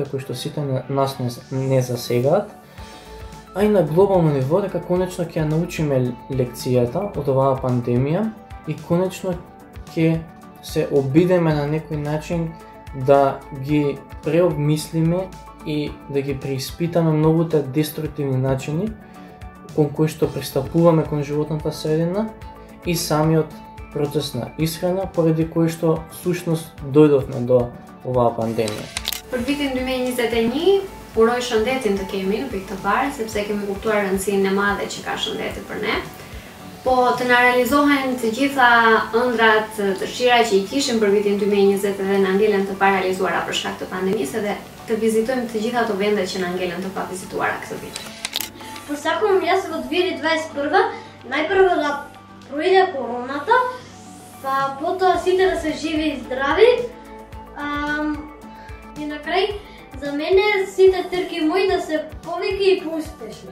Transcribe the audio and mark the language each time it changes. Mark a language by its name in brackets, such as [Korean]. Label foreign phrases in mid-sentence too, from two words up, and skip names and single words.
[Macedonian] кои што сите нас не засегаат, а и на глобално ниво дека конечно ќе научиме лекцијата од оваа пандемија и конечно ќе се обидеме на некој начин да ги преобмислиме и да ги преиспитаме многуте деструктивни начини кон кои што пристапуваме кон животната средина и самиот процес на исхрана, поради кој што всушност дојдовме до оваа пандемија. [Albanian] Për vitin 2021, uroj shëndetin të kemi në pikë të parë, sepse kemi kuptuar rëndësinë e madhe që ka shëndeti për ne. Po të na realizohen të gjitha ëndrat, dëshira që i kishim për vitin 2020 dhe na ngelen të parealizuara për shkak të pandemisë dhe të vizitojmë të gjitha ato vende që na ngelen të pavizituara këtë vit. [Macedonian] Посакувам јас во 2021 најпрво да пројде короната, па потоа сите да се живи и здрави. И на крај, за мене сите трки мои да се повеќе и поуспешни.